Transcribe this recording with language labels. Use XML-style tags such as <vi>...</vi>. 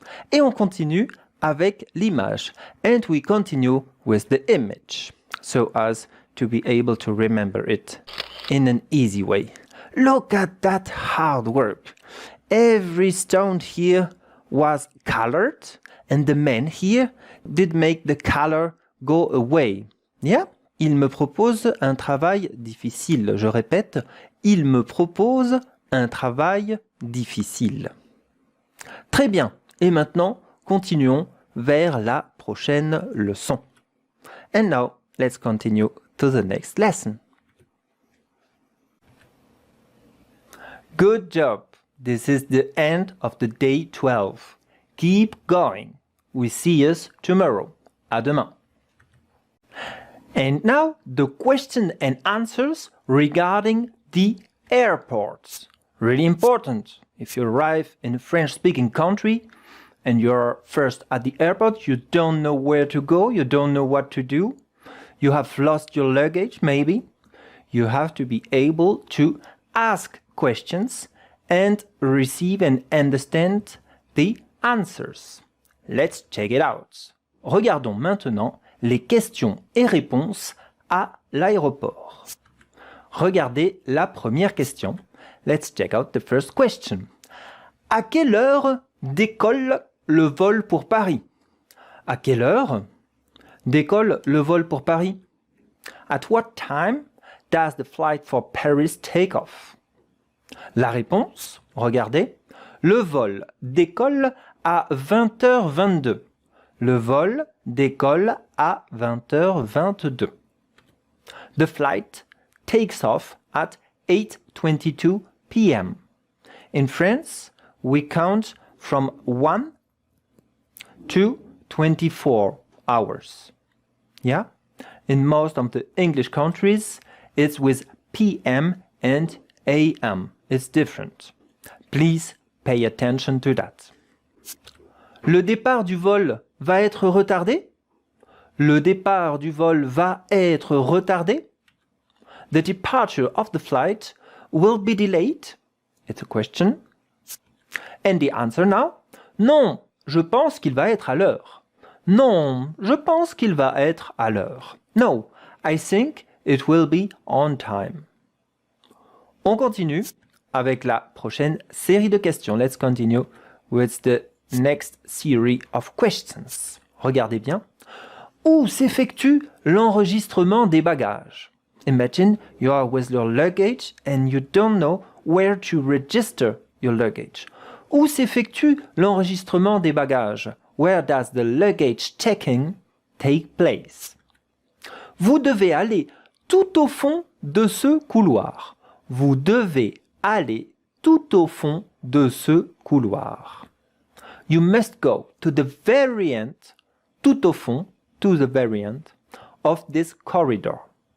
<fr>Et on continue avec l'image.</fr> <en>And we continue with the image, so as to be able to remember it in an easy way. Look at that hard work. Every stone here was colored, and the man here did make the color go away.</en> <fr>Yeah? Il me propose un travail difficile. Je répète, il me propose un travail difficile. Très bien. Et maintenant, continuons vers la prochaine leçon.</fr> <en>And now, let's continue to the next lesson. Good job. This is the end of the day 12. Keep going. We see us tomorrow.</en> <fr>À demain.</fr> <en>And now the question and answers regarding the airports. Really important. If you arrive in a French-speaking country and you're first at the airport, you don't know where to go, you don't know what to do, you have lost your luggage maybe, you have to be able to ask questions and receive and understand the answers. Let's check it out.</en> <fr>Regardons maintenant les questions et réponses à l'aéroport. Regardez la première question.</fr> <en>Let's check out the first question.</en> <fr>À quelle heure décolle le vol pour Paris? À quelle heure décolle le vol pour Paris?</fr> <en>At what time does the flight for Paris take off?</en> <fr>La réponse, regardez, le vol décolle à 20h22. Le vol décolle à 20h22.</fr> <en>The flight takes off at 8:22 p.m. In France, we count from 1 to 24 hours. Yeah? In most of the English countries, it's with PM and AM. It's different. Please pay attention to that.</en> <fr>Le départ du vol va être retardé? Le départ du vol va être retardé?</fr> <en>The departure of the flight will be delayed? It's a question. And the answer now?</en> <fr>Non, je pense qu'il va être à l'heure. Non, je pense qu'il va être à l'heure.</fr> <en>No, I think it will be on time.</en> <fr>On continue avec la prochaine série de questions.</fr> <en>Let's continue with the next series of questions.</en> <fr>Regardez bien. Où s'effectue l'enregistrement des bagages?</fr> <en>Imagine you are with your luggage and you don't know where to register your luggage.</en> <fr>Où s'effectue l'enregistrement des bagages?</fr> <en>Where does the luggage checking take place?</en> <fr>Vous devez aller tout au fond de ce couloir. Vous devez aller tout au fond de ce couloir.</fr> <en>You must go to the very end,</en> <fr>tout au fond,</fr> <en>to the very end of this corridor.</en>